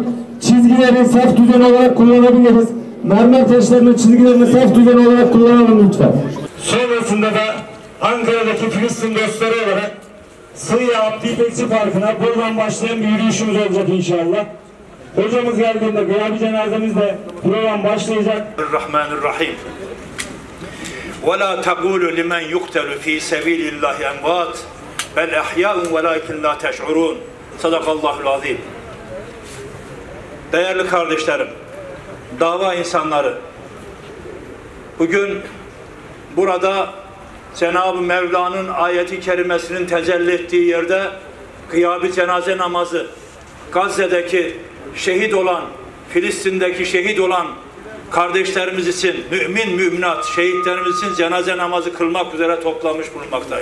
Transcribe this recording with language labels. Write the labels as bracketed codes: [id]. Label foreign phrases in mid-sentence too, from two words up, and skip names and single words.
[tr] Çizgileri saf düzen olarak kullanabiliriz. Mermer taşlarının çizgilerini saf düzen olarak kullanalım lütfen. Sonrasında da Ankara'daki Filistin dostları olarak Sığya Abdi İpekçi Parkı'na buradan başlayan bir yürüyüşümüz olacak inşallah. Hocamız geldiğinde gıyabi cenazemizle program başlayacak. [ar] Rahmanirrahim. وَلَا تَقُولُ لِمَنْ يُقْتَلُ ف۪ي سَب۪يلِ اللّٰهِ اَنْوَاتٍ بَلْ اَحْيَاءٌ وَلَاكِنْ لَا تَشْعُرُونَ صدق الله العظيم. [tr] Değerli kardeşlerim, dava insanları, bugün burada Cenab-ı Mevla'nın ayeti kerimesinin tecelli ettiği yerde kıyabi cenaze namazı, Gazze'deki şehit olan, Filistin'deki şehit olan kardeşlerimiz için, mümin müminat şehitlerimiz için cenaze namazı kılmak üzere toplanmış bulunmaktayız.